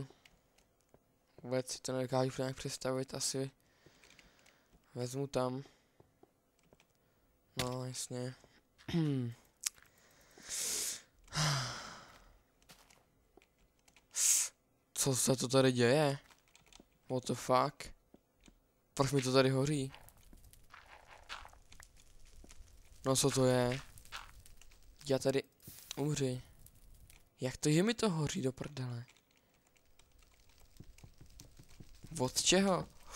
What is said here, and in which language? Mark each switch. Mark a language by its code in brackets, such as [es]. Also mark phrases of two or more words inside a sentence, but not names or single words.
[cs] Vůbec si to nedokážu nějak představit, asi vezmu tam. No, jasně. Co se to tady děje? [en] What the fuck? [cs] Proč mi to tady hoří? No co to je? Já tady umři. Jak to, že mi to hoří do prdele? Od čeho?